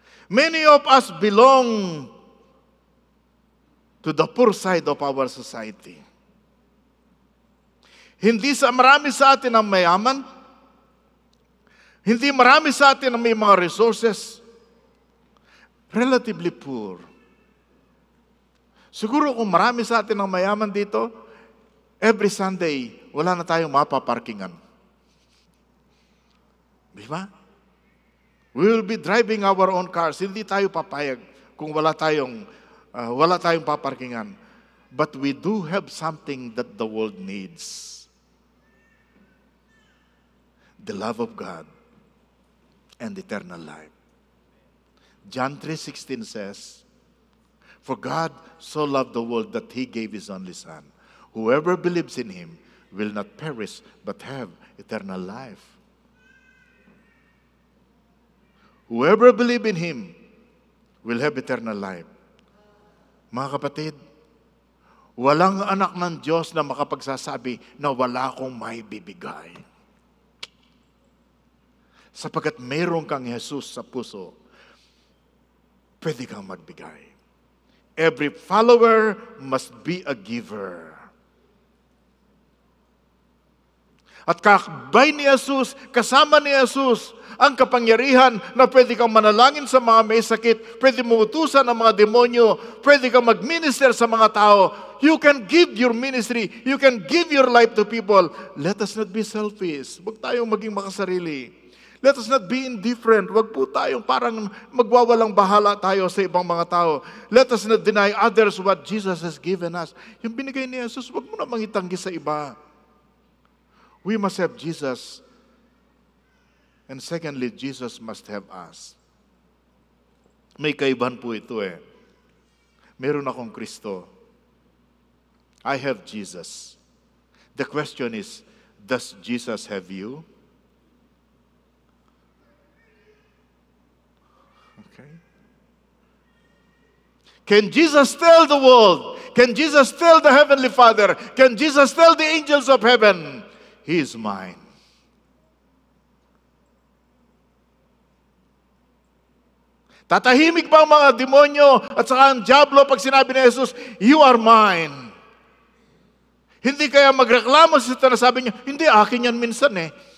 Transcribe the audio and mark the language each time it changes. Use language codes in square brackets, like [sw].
[en] Many of us belong to the poor side of our society. [tl] Marami sa atin ang mayaman. Hindi marami sa atin ang may mga resources. [en] Relatively poor. [tl] Siguro kung marami sa atin ang mayaman dito, every Sunday, wala na tayong mapaparkingan. Di ba? [en] We will be driving our own cars. [tl] Hindi tayo papayag kung wala tayong paparkingan. [en] But we do have something that the world needs. The love of God and eternal life. John 3:16 says, "For God so loved the world that He gave His only Son. Whoever believes in Him will not perish but have eternal life." Whoever believes in Him will have eternal life. [tl] Mga kapatid, walang anak ng Diyos na makapagsasabi na wala akong may bibigay. Sapagkat mayroon kang Jesus sa puso, pwede kang magbigay. [en] Every follower must be a giver. [tl] At kakabay ni Jesus, kasama ni Jesus, ang kapangyarihan na pwede kang manalangin sa mga may sakit, pwede mo utusan ang mga demonyo, pwede kang mag-minister sa mga tao. [en] You can give your ministry, you can give your life to people. Let us not be selfish. [tl] Huwag tayong maging makasarili. [en] Let us not be indifferent. [tl] Huwag po tayong parang magwawalang bahala tayo sa ibang mga tao. [en] Let us not deny others what Jesus has given us. [tl] Yung binigay ni Jesus, huwag mo namang itanggi sa iba. [en] We must have Jesus. And secondly, Jesus must have us. [tl] May kaibahan po ito eh. Meron akong Kristo. [en] I have Jesus. The question is, does Jesus have you? Okay. Can Jesus tell the world? Can Jesus tell the Heavenly Father? Can Jesus tell the angels of heaven, He is mine? [tl] Tatahimik ba ang mga demonyo at saka ang diablo pag sinabi ni Jesus, [en] "You are mine"? [tl] Hindi kaya magreklamo si Satan na sabi niya, "Hindi, akin yan minsan eh."